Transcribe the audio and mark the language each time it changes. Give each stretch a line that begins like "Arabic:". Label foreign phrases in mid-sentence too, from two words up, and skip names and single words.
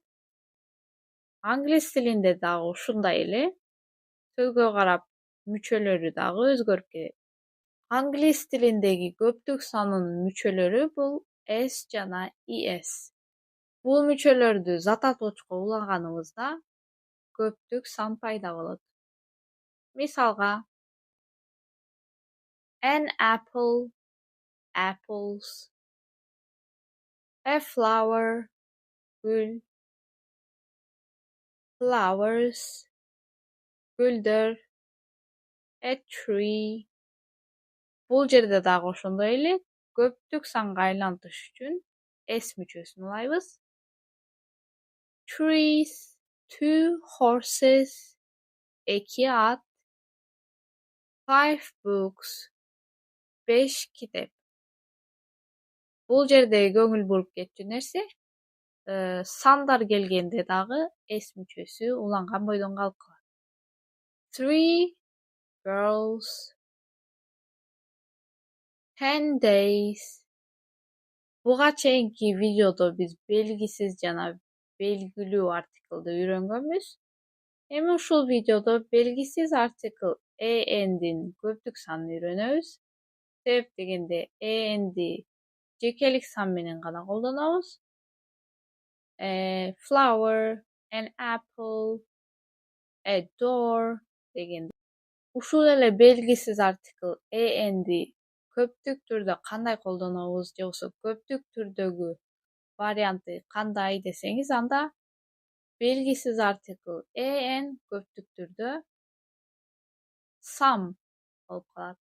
Kyrgyz: Англис тилинде дагы ушундай эле сөзгө карап мүчөлөрү дагы өзгөрүп кетет. Англис тилиндеги көптүк санын мүчөлөрү бул s жана es. Бул мүчөлөрдү зататоочко улаганыбызда көптүк сан пайда болот. Мисалга,
English: an apple, apples, a flower, gül, flowers, gүлдөр, a tree.
Kyrgyz: Бул жерде дагы ошондой эле көптүк санга айлантыш үчүн s мүчөсүн улайбыз.
English: Trees, two horses,
Kyrgyz: эки ат, 5 books, 5 китеп. Бул жерде көңүл буруп кетчү нерсе, сандар келгенде дагы s мүчөсү уланган бойдон калып калат.
English: 3 girls, 10 days.
Kyrgyz: Буга чейинки видеодо биз белгисиз жана белгилүү артиклды үйрөнгөнбүз. Эми ушул видеодо белгисиз артикл and'ин көптүк санын үйрөнөбүз. Себеп дегенде and'и жекелик сан менен гана колдонобуз.
English: Flower, an apple, a door дегенде.
Kyrgyz: Ушул эле белгисиз артикл and'и көптүк түрдө кандай колдонобуз же болбосо көптүк түрдөгү варианты кандай десеңиз, анда белгисиз артикл an көптүк түрдө some болуп калат.